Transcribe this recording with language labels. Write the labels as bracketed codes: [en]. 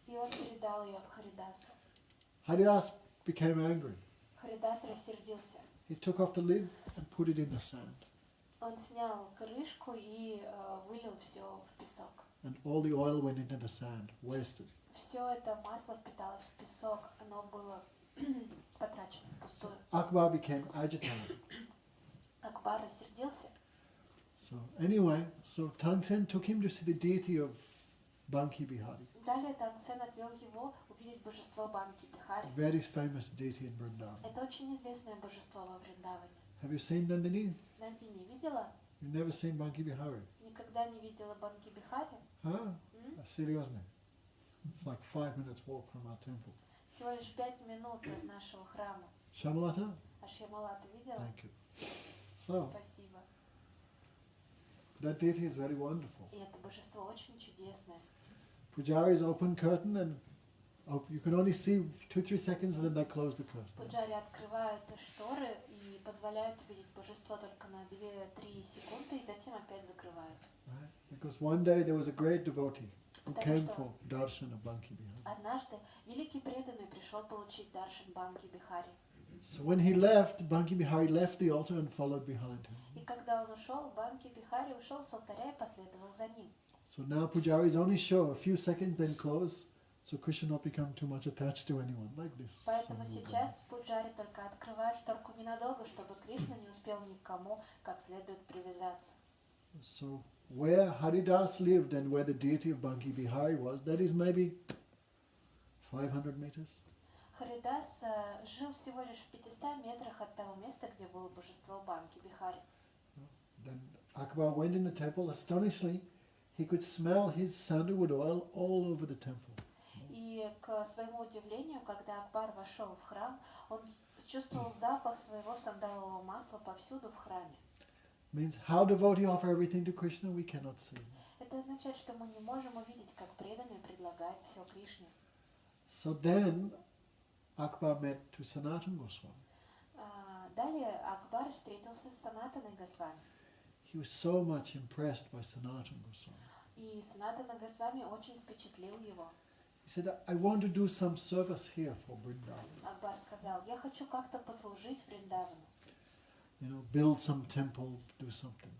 [ru] И он передал ее Харидасу. [en] Haridas became angry. [ru] Харидас рассердился. [en] He took off the lid and put it in the sand. [ru] Он снял крышку и вылил все в песок. [en] And all the oil went into the sand, wasted. [ru] Все это масло впиталось в песок, оно было потрачено впустую. [en] Akbar became agitated. [ru] Акбар рассердился. [en] So anyway, Tangsen took him to see the deity of Banki Bihari, [ru] Далее Тангсен отвел его увидеть божество Банки Бихари. [en] very famous deity in Vrindavan. [ru] Это очень известное божество во Вриндаване. [en] Have you seen Nandini? [ru] Нандини видела? [en] You've never seen Banki Bihari? [ru] Никогда не видела Банки Бихари? Huh? М? [en] Seriously. It's like 5 minutes walk from our temple. [ru] Всего лишь 5 минут от нашего храма. [en] Shamalata? [ru] А Шьямалата видела? [en] Thank you. So, [ru] Спасибо. [en] that deity is very wonderful. [ru] И это божество очень чудесное. [en] Pujari's open curtain and you can only see 2-3 seconds and then they close the curtain. [ru] Пуджари открывают шторы и позволяют увидеть божество только на 2-3 секунды, и затем опять закрывают. [en] Right? Because one day there was a great devotee who [ru] Потому [en] came [ru] что [en] for darshan of Banki Bihari. [ru] однажды великий преданный пришел получить даршан Банки Бихари. [en] So when he left, Banki Bihari left the altar and followed behind him. [ru] И когда он ушел, Банки Бихари ушел с алтаря и последовал за ним. [en] So now Pujari's only show a few seconds, then close, so Krishna not become too much attached to anyone, like this. [ru] Поэтому сейчас Пуджари только открывает шторку ненадолго, чтобы Кришна не успел никому как следует привязаться. [en] So where Haridas lived and where the deity of Banki Bihari was, that is maybe 500 meters. [ru] Харидас жил всего лишь в 500 метрах от того места, где было божество Банки Бихари. [en] Then Akbar went in the temple. Astonishingly, he could smell his sandalwood oil all over the temple. [ru] И к своему удивлению, когда Акбар вошел в храм, он чувствовал запах своего сандалового масла повсюду в храме. [en] Means how devotee offer everything to Krishna, we cannot see. [ru] Это означает, что мы не можем увидеть, как преданный предлагает все Кришне. [en] So then Akbar met to Sanatana Goswami. [ru] Далее Акбар встретился с Санатаной Госвами. [en] He was so much impressed by Sanatana Goswami. [ru] И Санатана Госвами очень впечатлил его. [en] He said, I want to do some service here for Vrindavan. [ru] Акбар сказал: я хочу как-то послужить Вриндавану. [en] You know, build some temple, do something.